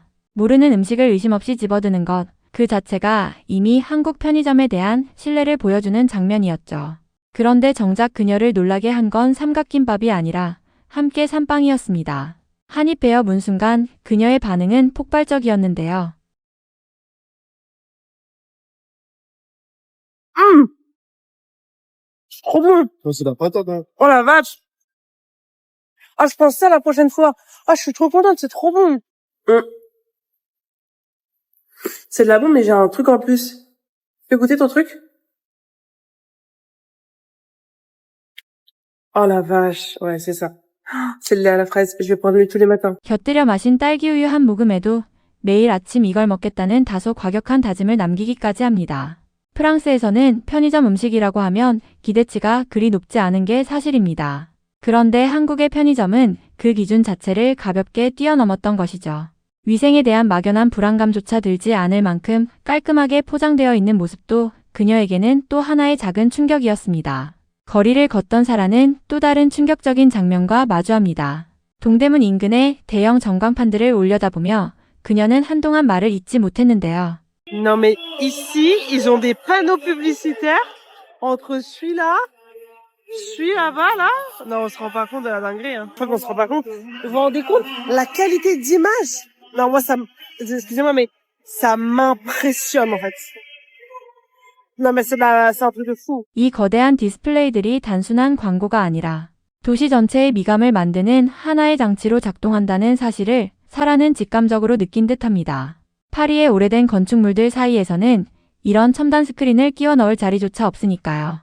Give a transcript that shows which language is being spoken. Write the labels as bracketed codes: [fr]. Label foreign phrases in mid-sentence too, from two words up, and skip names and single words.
[ko] 모르는 음식을 의심 없이 집어드는 것, 그 자체가 이미 한국 편의점에 대한 신뢰를 보여주는 장면이었죠. 그런데 정작 그녀를 놀라게 한 건 삼각김밥이 아니라 함께 산 빵이었습니다. 한 입 베어 문 순간 그녀의 반응은 폭발적이었는데요. [fr] Trop bon! Non, c'est la patate, hein. Oh la vache! Ah, je pense ça la prochaine fois. Ah, je suis trop contente, c'est trop bon. C'est de la bombe, mais j'ai un truc en plus. Tu peux goûter ton truc? Oh la vache, ouais, c'est ça. C'est le lait à la fraise. Je vais prendre le lait tous les matins. [ko] 곁들여 마신 딸기 우유 한 모금에도 매일 아침 이걸 먹겠다는 다소 과격한 다짐을 남기기까지 합니다. 프랑스에서는 편의점 음식이라고 하면 기대치가 그리 높지 않은 게 사실입니다. 그런데 한국의 편의점은 그 기준 자체를 가볍게 뛰어넘었던 것이죠. 위생에 대한 막연한 불안감조차 들지 않을 만큼 깔끔하게 포장되어 있는 모습도 그녀에게는 또 하나의 작은 충격이었습니다. 거리를 걷던 사라는 또 다른 충격적인 장면과 마주합니다. 동대문 인근의 대형 전광판들을 올려다보며 그녀는 한동안 말을 잇지 못했는데요. [fr] Non mais ici, ils ont des panneaux publicitaires entre celui là-bas, là. Non, on se rend pas compte de la dinguerie, hein. Je crois qu'on se rend pas compte. Vous vous rendez compte? La qualité d'image? Non, moi, excusez-moi, mais ça m'impressionne, en fait. Non, mais c'est un truc de fou. [ko] 이 거대한 디스플레이들이 단순한 광고가 아니라 도시 전체의 미감을 만드는 하나의 장치로 작동한다는 사실을 사라는 직감적으로 느낀 듯합니다. 파리의 오래된 건축물들 사이에서는 이런 첨단 스크린을 끼워 넣을 자리조차 없으니까요.